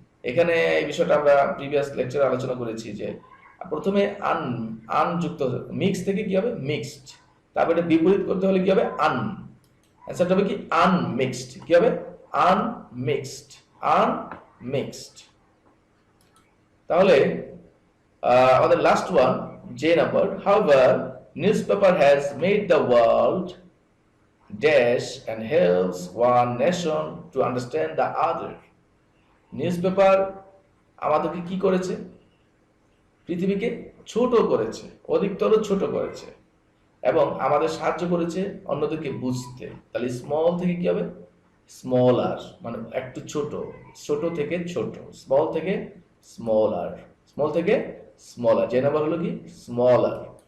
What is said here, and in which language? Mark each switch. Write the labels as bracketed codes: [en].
[bn] এখানে এই বিষয়টা আমরা প্রিভিয়াস লেকচারে আলোচনা করেছি যে প্রথমে আন যুক্ত মিক্স থেকে কি হবে মিক্সড, তারপরে এটা বিপরীত করতে হলে কি হবে আন, অ্যান্সারটা হবে কি আনমিক্সড, কি হবে আনমিক্সড, আনমিক্সড। তাহলে আমাদের লাস্ট ওয়ান যে number, [en] However newspaper has made the world dash and helps one nation to understand the other. [bn] Newspaper আমাদেরকে কি করেছে, পৃথিবীকে ছোট করেছে, অধিকতর ছোট করেছে এবং আমাদের সাহায্য করেছে অন্যদেরকে বুঝতে। তাহলে স্মল থেকে কি হবে স্মলার, মানে একটু ছোট, ছোট থেকে ছোট, স্মল থেকে স্মলার, স্মল থেকে স্মলার, যে নাম্বার হলো কি স্মলার।